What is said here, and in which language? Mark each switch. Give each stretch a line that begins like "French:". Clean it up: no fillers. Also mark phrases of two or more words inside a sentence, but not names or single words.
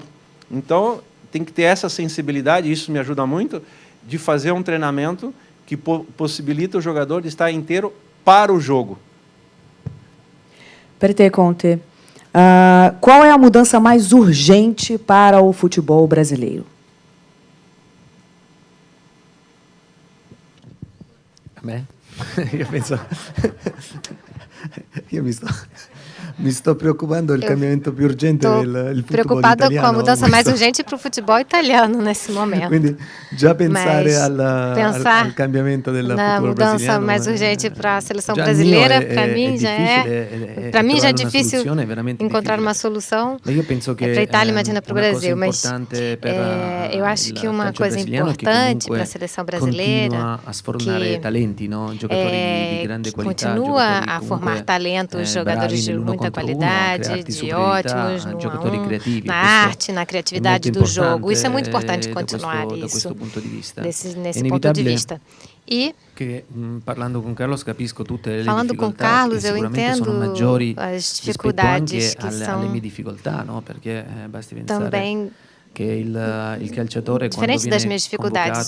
Portuguese: Então, tem que ter essa sensibilidade, isso me ajuda muito, de fazer um treinamento que possibilita o jogador de estar inteiro para o jogo.
Italian: Per te,
Portuguese: Conte, qual é a mudança mais urgente para o futebol brasileiro?
Italian: A me? Io penso... Io mi sto preoccupando del cambiamento più urgente del futebol
Portuguese: preocupada
Italian: italiano.
Portuguese: com a mudança mais urgente para o futebol italiano nesse momento.
Italian: Quindi già pensare al cambiamento del
Portuguese: na futebol mudança
Italian: brasiliano
Portuguese: mais urgente para a seleção
Italian: già
Portuguese: brasileira,
Italian: il mio
Portuguese: para mim já é
Italian: trovare una
Portuguese: difícil
Italian: soluzione veramente
Portuguese: encontrar
Italian: difficile.
Portuguese: uma solução.
Italian: Ma io penso che
Portuguese: para a Itália, imagina para o
Italian: una cosa
Portuguese: Brasil, mas
Italian: importante per
Portuguese: eu acho que uma
Italian: calcio
Portuguese: coisa
Italian: brasiliano che
Portuguese: importante
Italian: comunque
Portuguese: para a seleção brasileira
Italian: continua a sfornare talenti, no? Giocatori di grande qualità,
Portuguese: continua
Italian: giocatori
Portuguese: a
Italian: comunque,
Portuguese: formar talentos, jogadores
Italian: bravi
Portuguese: de
Italian: nell'uno
Portuguese: muita muita qualidade, de ótimos no 1 a 1, na arte, na criatividade do jogo. Isso é muito importante continuar isso, nesse ponto de vista. E, falando com Carlos, eu entendo as dificuldades que são também diferente das minhas dificuldades.